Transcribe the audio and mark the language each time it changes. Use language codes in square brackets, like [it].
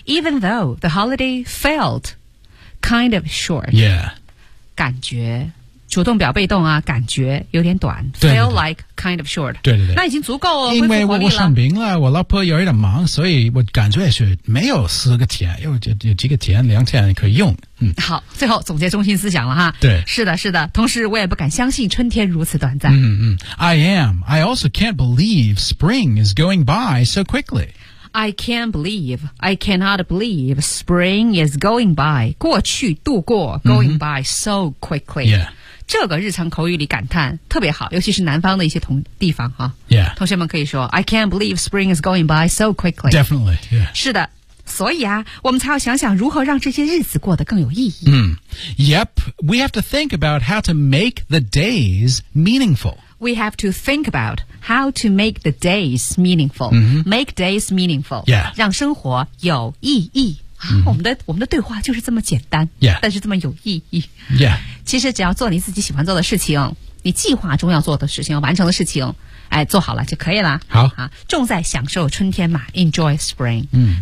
[en] Even though the holiday felt kind of short. Yeah. [zh] 感觉主动表被动啊，感觉有点短。对对对 [en] Feel like kind of short. [zh] 对对对。那已经足够了，因为我生病了，我老婆有一点忙，所以我感觉是没有4天，有几个天，2天可以用。嗯。好，最后总结中心思想了哈。对。是的是的，同时我也不敢相信春天如此短暂。 [en] 嗯嗯。I am. I also can't believe spring is going by so quickly. I cannot believe spring is going by. [zh] 过去度过 [en] going by so quickly. Yeah. [zh] 这个日常口语里感叹特别好，尤其是南方的一些地方哈。 [en] Yeah. [zh] 同学们可以说 [en] I can't believe spring is going by so quickly. Definitely. Yeah. [zh] 是的。所以啊，我们才要想想如何让这些日子过得更有意义。 [en] Mm. Yep. We have to think about how to make the days meaningful. We have to think about how to make the days meaningful.、 Mm-hmm. Make days meaningful. Yeah. [zh] 让生活有意义、 [en] mm-hmm. [zh] 我们的对话就是这么简单、 [en] yeah. [zh] 但是这么有意义。 [en] Yeah. [zh] 其实只要做你自己喜欢做的事情，你计划中要做的事情，完成的事情，哎，做好了就可以了。好啊，重在享受春天嘛 ， [en] Enjoy spring。 [zh] 嗯，